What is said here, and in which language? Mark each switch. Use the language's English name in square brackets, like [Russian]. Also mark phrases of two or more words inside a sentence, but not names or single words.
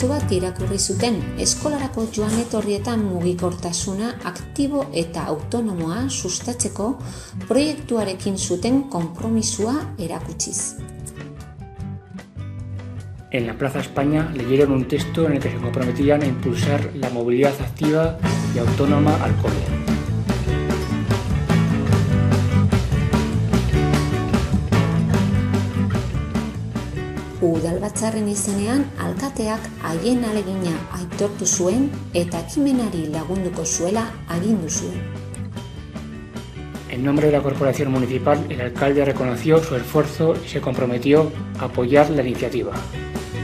[Basque] bat irakurri zuten eskolarako joan etorrietan mugikortasuna aktibo eta autonomoa sustatzeko proiektuarekin zuten konpromisua erakutsiz. [Spanish] En la Plaza España leyeron un texto en el que se comprometían a impulsar la movilidad activa y autónoma al cole. [Basque] Udalbatzarren izenean alkateak haien ahalegina aitortu zuen eta ekimenari lagunduko zuela agindu zuen. [Spanish] En nombre de la corporación municipal, el alcalde reconoció su esfuerzo y se comprometió a apoyar la iniciativa.